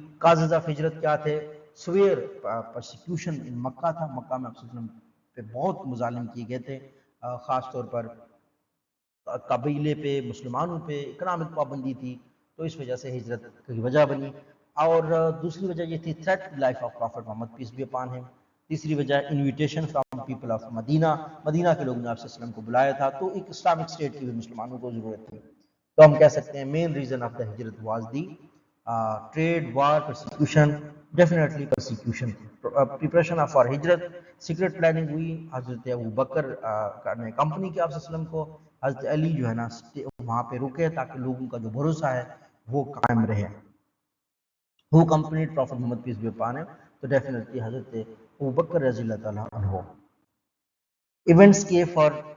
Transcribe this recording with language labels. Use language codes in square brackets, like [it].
[en] causes of ہجرت [ur] کیا تھے, [en] severe persecution in Mecca [ur] تھا, مکہ میں آپ پہ بہت مظالم کیے گئے تھے, خاص طور پر قبیلے پہ, مسلمانوں پہ اکنامک پابندی تھی, تو اس وجہ سے ہجرت کی وجہ بنی. اور دوسری وجہ یہ تھی [en] Threat life of prophet Muhammad peace be upon him. [ur] تیسری وجہ [en] invitation from people of Medina, [ur] مدینہ کے لوگوں نے آپ صلی اللہ علیہ وسلم کو بلایا تھا, تو ایک اسلامک اسٹیٹ کی بھی مسلمانوں کو ضرورت تھی. تو ہم کہہ سکتے ہیں [en] Main reason of the ہجرت was the trade, war, persecution, definitely persecution. Preparation of for ہجرت, [ur] سیکرٹ پلاننگ ہوئی, حضرت ابو بکر نے کمپنی کی آپ صلی اللہ علیہ وسلم کو, حضرت علی جو ہے نا وہاں پہ رکے تاکہ لوگوں کا جو بھروسہ ہے وہ قائم رہے. [en] Who accompanied Prophet Muhammad peace be upon him? [ur] تو ڈیفینیٹلی حضرت ابو بکر رضی اللہ تعالیٰ عنہ. ایونٹس کے فار